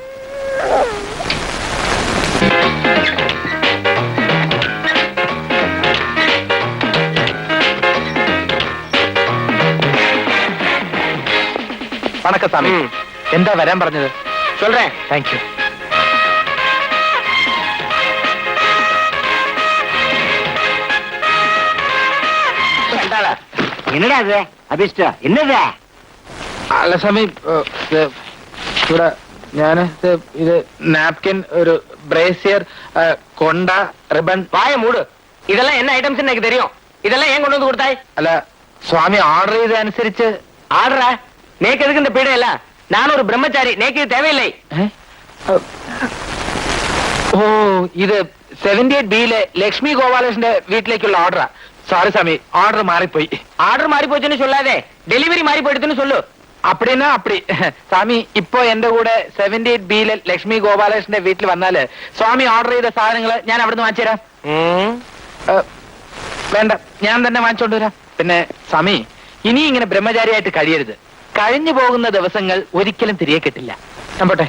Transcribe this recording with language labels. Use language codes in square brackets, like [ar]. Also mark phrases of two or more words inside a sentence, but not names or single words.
[ml] വണക്കം സ്വാമി. എന്താ വരാൻ പറഞ്ഞത്? [ta] சொல்றேன். [en] thank you. [ta] என்னடா அது அபிஷ்டா? என்னதா? [ml] അല്ല സ്വാമി, ഇവിടെ ഞാന് ഇത് നാപ്കിൻ, ഒരു ബ്രേസിയർ, കൊണ്ട, റിബൺ. [ta] வாய மூடு. இதெல்லாம் என்ன ஐட்டம்ஸ் எனக்கு தெரியும். இதெல்லாம் ஏன் கொண்டு வந்து கொடுத்தாய்? [ml] അല്ല സ്വാമി, ഓർഡർ ചെയ്തനുസരിച്ച്. [ta] ஆடுற நேக்கு எதுக்கு இந்த பீடை இல்ல? நான் ஒரு பிரம்மச்சாரி, நேக்கு இது தேவையில்லை. [ml] ഓ, ഇത് 78B ലക്ഷ്മി ഗോപാലകൃഷ്ണന്റെ വീട്ടിലേക്കുള്ള ഓർഡറാ. സോറി സ്വാമി, ഓർഡർ മാറിപ്പോയി. [ta] ஆர்டர் மாறி போச்சுன்னு சொல்லாதே, டெலிவரி மாறி போயிடுதுன்னு சொல்லு. அப்படின்னா அப்படி. [ml] സ്വാമി, ഇപ്പൊ എന്റെ കൂടെ 78B ലക്ഷ്മി ഗോപാലകൃഷ്ണന്റെ വീട്ടിൽ വന്നാല് സ്വാമി ഓർഡർ ചെയ്ത സാധനങ്ങൾ ഞാൻ അവിടുന്ന് വാങ്ങിച്ചു തരാം. വേണ്ട, ഞാൻ തന്നെ വാങ്ങിച്ചോണ്ട് വരാം. പിന്നെ സ്വാമി, ഇനി ഇങ്ങനെ ബ്രഹ്മചാരിയായിട്ട് കഴിയരുത്. കഴിഞ്ഞു പോകുന്ന ദിവസങ്ങൾ ഒരിക്കലും തിരികെ കിട്ടില്ല. ഞാൻ പോട്ടെ.